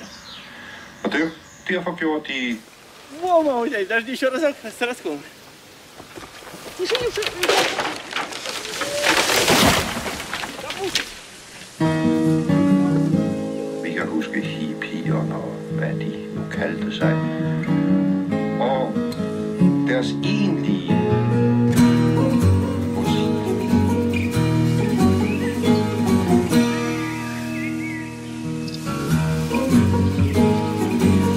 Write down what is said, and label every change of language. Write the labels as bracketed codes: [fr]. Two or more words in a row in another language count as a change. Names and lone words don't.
[da] Og det, derfor gjorde de... [ru] Мама, подожди, еще разок с расколом. [da] Vi kan huske hippierne og hvad de nu kaldte sig. Og deres egentlige musik.